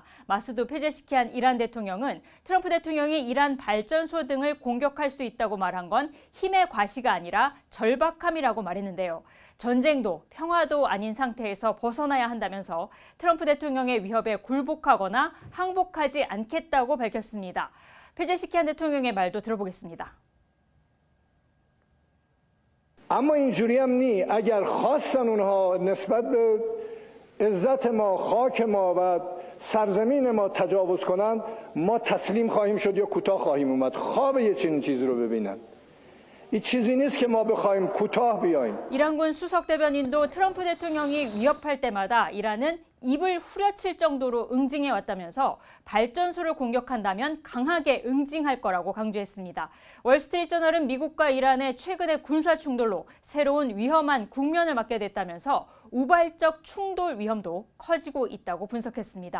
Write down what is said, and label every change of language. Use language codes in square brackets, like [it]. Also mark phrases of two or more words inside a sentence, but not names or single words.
[ko] 마수드 페제시키안 이란 대통령은 트럼프 대통령이 이란 발전소 등을 공격할 수 있다고 말한 건 힘의 과시가 아니라 절박함이라고 말했는데요. 전쟁도 평화도 아닌 상태에서 벗어나야 한다면서 트럼프 대통령의 위협에 굴복하거나 항복하지 않겠다고 밝혔습니다. 페제시키안 대통령의 말도 들어보겠습니다. [fa] اما اینجوری هم نی اگر خواستن اونها نسبت به عزت ما خاک ما و سرزمین ما تجاوز کنن ما تسلیم خواهیم شد یا کوتاه خواهیم اومد خواب یه چنین چیزی رو ببینن 이 چیزی نیست که ما بخوایم کوتاه بیایم. [ko] 이란군 수석 대변인도 트럼프 대통령이 위협할 때마다 이란은 입을 후려칠 정도로 응징해 왔다면서 발전소를 공격한다면 강하게 응징할 거라고 강조했습니다. 월스트리트저널은 미국과 이란의 최근의 군사 충돌로 새로운 위험한 국면을 맞게 됐다면서 우발적 충돌 위험도 커지고 있다고 분석했습니다.